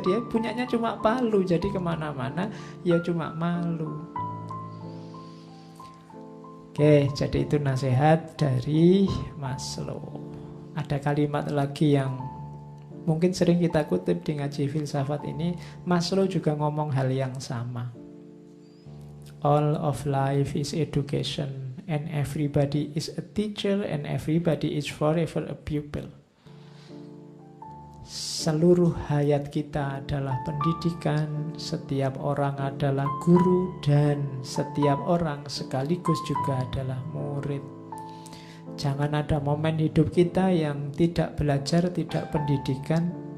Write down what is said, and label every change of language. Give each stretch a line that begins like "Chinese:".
Indonesian: Dia punyanya cuma palu. Jadi kemana-mana ya cuma malu. Oke, jadi itu nasihat dari Maslow. Ada kalimat lagi yang mungkin sering kita kutip di ngaji filsafat ini. Maslow juga ngomong hal yang sama.
English: All of life is education, and everybody is a teacher, and everybody is forever a pupil.
Indonesian: Seluruh hayat kita adalah pendidikan, setiap orang adalah guru, dan setiap orang sekaligus juga adalah murid. Jangan ada momen hidup kita yang tidak belajar, tidak pendidikan.